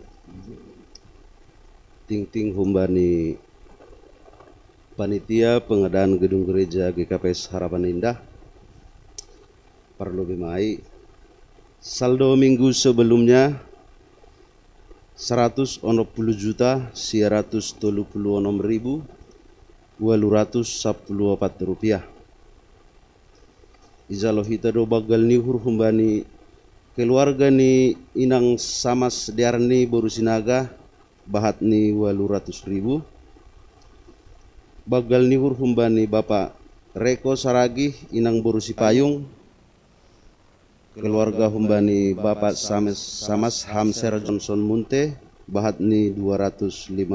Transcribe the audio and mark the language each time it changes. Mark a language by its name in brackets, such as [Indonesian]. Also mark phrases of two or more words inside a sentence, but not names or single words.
[Batak Simalungun] Ting-ting humbani [Indonesian] panitia pengadaan gedung gereja [Batak Simalungun] GKPS Harapan Indah. Perlu bimai [Indonesian] saldo minggu sebelumnya [Batak Simalungun] 160 juta 136.814 rupiah. Izalohita do bagal nihur humbani keluarga ni inang samas diarni boru sinaga bahat ni 800.000. Bagal ni humbani Bapak Reko Saragi inang boru sipayung, keluarga humbani Bapak Samas Hamser Johnson Munte bahat ni 250.000.